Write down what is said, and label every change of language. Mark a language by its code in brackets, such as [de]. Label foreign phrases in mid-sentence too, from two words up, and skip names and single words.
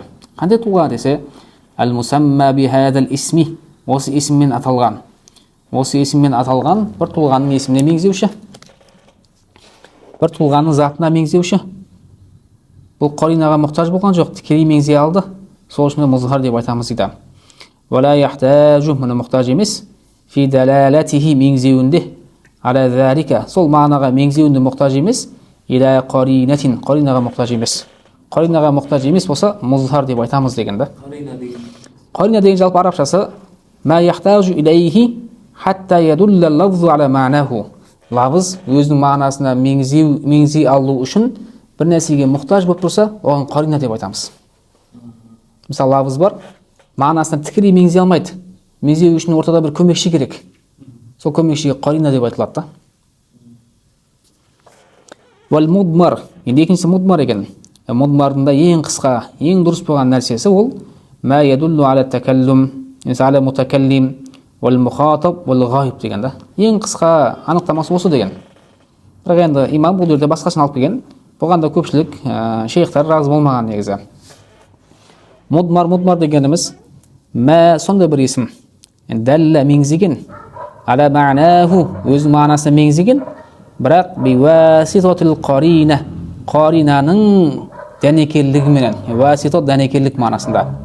[kk] Қандай тұлға десе, [ar] المسمى بهذا الاسم, [kk] осы исіммен аталған. Осы исіммен аталған бір тұлғаның есіміне меңзеуші. Бір тұлғаның затына меңзеуші. Бұл қаринаға мұқтаж болған жоқ, тікелей меңзей алды. Сол үшін музхар деп айтамыз дейді. [ar] ولا يحتاج, [kk] мұны мұқтаж емес, [ar] في دلالته, [kk] меңзеуінде, [ar] على ذلك, [kk] сол мағынаға меңзеуінде мұқтаж емес, [ar] إلى قرينة, [kk] қаринаға мұқтаж емес. Қаринаға мұқтаж емес болса, музхар деп айтамыз деген да. Қарина деген жалпы арабшасы [ar] ما يحتاج إليه حتى يدل اللفظ على معناه. [kk] Лafыз өзінің мағынасына меңзей алу үшін бір нәрсеге мұқтаж болып тұрса, оған қарина деп айтамыз. Мысалы, лafыз бар, мағынасына тікелей меңзей алмайды. Меңзеу үшін ортада бір көмекші керек. Сол көмекшіге қарина деп айтылады. [ar] والمضمر, [kk] енді екіншісі мудмар екен. Мудмардың да ең қысқа, ең дұрыс болған нәрсесі ол [ar] ما يدل على تكلم على متكلم والمخاطب والغائب [kk] деген да. Ең қысқа анықтамасы осы деген. Бірақ енді имам бұл жерде басқасын алып келген. Бұған да көпшілік шейхтар разы болмаған негізі. Мудмар дегеніміз мә сондай бір есім. Дәллә меңзеген, [ar] على معناه [kk] өз мағынасына меңзеген, бірақ [ar] بواسطة القرينة, [kk] қаринаның дәнекерлігіменен, уаситат дәнекерлік мағынасында.